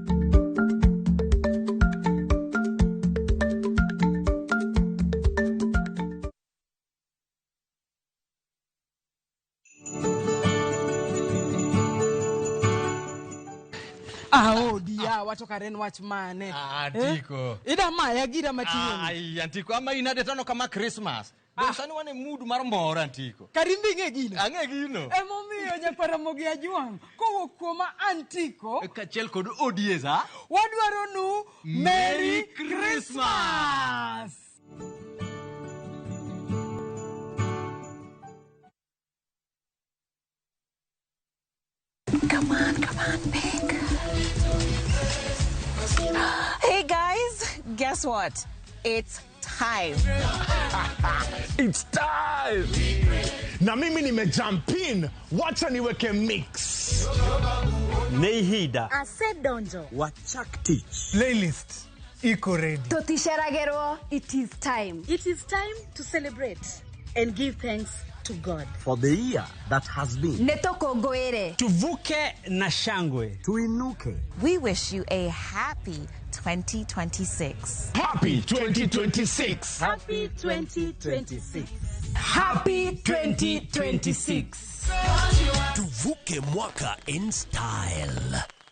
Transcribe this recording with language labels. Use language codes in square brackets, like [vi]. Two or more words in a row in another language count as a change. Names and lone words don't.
[luo] Dia wacho karen wach mane? Antiko. Ida maya gira matien. Ai antiko ama inade tano kama Christmas. Dosani wane mood mar mor antiko. Karimbi ng'e gino. Ang'e gino. Emomiyo nyaparamogi ajwang' kowuok kuoma antiko kachiel kod odieza wadwaro nu [en] Merry Christmas. Come on, Peg. Hey guys, guess what? It's time. It's time. [sw] Na mimi nimejump in. Wacha niweke mix. Neihida. [luo] Asedonjo. Wachak tich. [en] Playlist. [sw] Iko ready. [en] Totisheragero. It is time. It is time to celebrate and give thanks to God for the year that has been. [luo] Netoko goere. [sw] Tuvuke na shangwe. Tuinuke. [en] We wish you a happy 2026. Happy 2026. Happy 2026. Happy 2026. [sw] Tuvuke mwaka [en] in style.